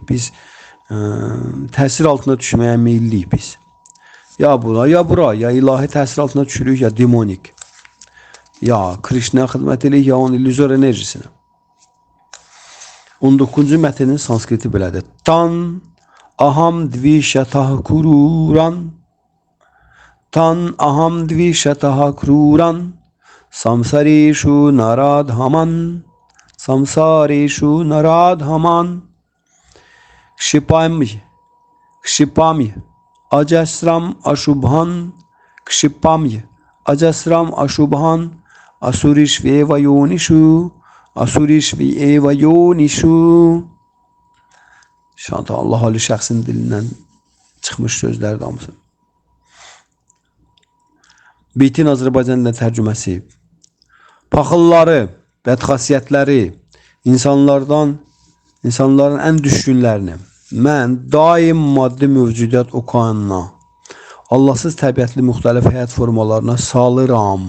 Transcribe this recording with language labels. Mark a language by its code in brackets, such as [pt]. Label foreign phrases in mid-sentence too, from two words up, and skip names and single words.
[az] Biz təsir altına düşməyə meyilliyik biz. Ya bura, ya bura, ya ilahi təsir altına düşürük, ya demonik. Ya Krishna xidmət edirik, ya onun illüzor enerjisinə. 19-cu mətnin sanskriti belədir. [sa] तान् अहम् द्विषतः क्रूरान्. तान् अहम् द्विषतः क्रूरान्. संसारेषु नराधमान्। संसारेषु नराधमान्. क्षिपामि। क्षिपामि. अजस्रम् अशुभान्। क्षिपामि. अजस्रम् अशुभान्। आसुरीष्वेव योनिषु. आसुरीषु एव योनिषु. [az] Şanta Allah Ali şəxsin dilindən çıxmış sözlər damısı. Beytin Azərbaycan dilində tərcüməsi. Paxılları, bədxasiyyətləri, insanların ən düşkünlərini mən daim maddi mövcudiyyət okeanına, Allahsız təbiətli müxtəlif həyat formalarına salıram.